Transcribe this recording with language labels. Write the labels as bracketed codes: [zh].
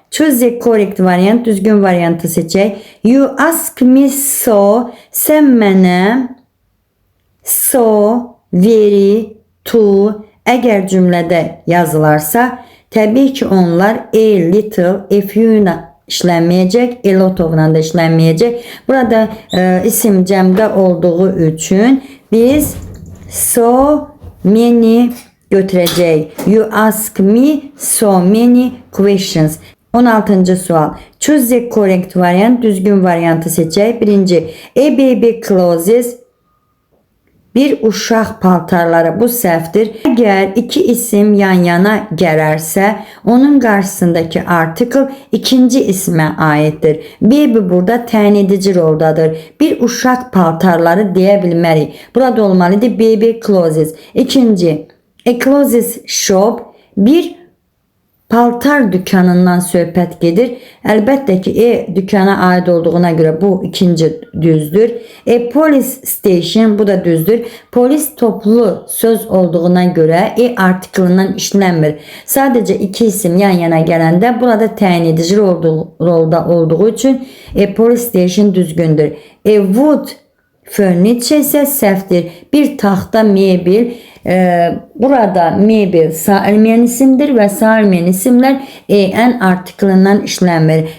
[en] Choose the correct variant, [az] düzgün variantı seçək. [en] You ask me so, [az] sən mənə so, very, to əgər cümlədə yazılarsa, təbii ki onlar a little, a few ilə işlənməyəcək, a lot of-la da işlənməyəcək. Burada isim cəmdə olduğu üçün biz so many götürəcək. [en] You ask me so many questions. [az] 16-cı sual. [en] Choose the correct variant, [az] düzgün variantı seçək. Birinci, [en] a baby clothes, [az] bir uşaq paltarları, bu səhvdir. Əgər iki isim yan-yana gələrsə, onun qarşısındakı artikel ikinci ismə aiddir. Baby burada təyin edici roldadır. Bir uşaq paltarları deyə bilmərik. Burada olmalıdır baby clothes. İkinci, [en] a clothes shop, [az] bir paltar dükkanından söhbət gedir. Əlbəttə ki, dükkana aid olduğuna görə bu ikinci düzdür. Police station, bu da düzdür. Polis toplu söz olduğuna görə artiklından işlənmir. Sadəcə iki isim yan-yana gələndə burada təyin edici rolda olduğu üçün police station düzgündür. [en] Wood furniture [az] isə səhvdir. Bir taxta mebel. Burada mebel sağ-elməyən isimdir və sağ-elməyən isimlər en artiklından işlənmir.